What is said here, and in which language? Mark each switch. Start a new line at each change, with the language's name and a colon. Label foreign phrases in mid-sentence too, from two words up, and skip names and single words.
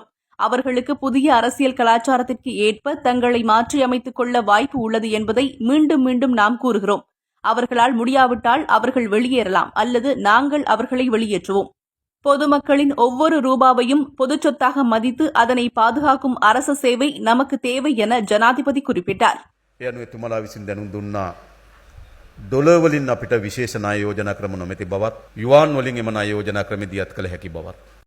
Tamil: அவர்களுக்கு புதிய அரசியல் கலாச்சாரத்திற்கு ஏற்ப தங்களை மாற்றியமைத்துக் கொள்ள வாய்ப்பு உள்ளது என்பதை மீண்டும் மீண்டும் நாம் கூறுகிறோம். அவர்களால் முடியாவிட்டால் அவர்கள் வெளியேறலாம் அல்லது நாங்கள் அவர்களை வெளியேற்றுவோம். பொதுமக்களின் ஒவ்வொரு ரூபாவையும் பொதுச் சொத்தாக மதித்து அதனை பாதுகாக்கும் அரச சேவை நமக்கு தேவை என ஜனாதிபதி குறிப்பிட்டார்.
Sinhala: එතුමලා විසින් දැනුම් දුන්නා ඩොලර් වලින් අපිට විශේෂ ණය යෝජනා ක්‍රම නොමැති බවත්, යුවාන් වලින් එම ණය යෝජනා ක්‍රම දියත් කළ හැකි බවත්.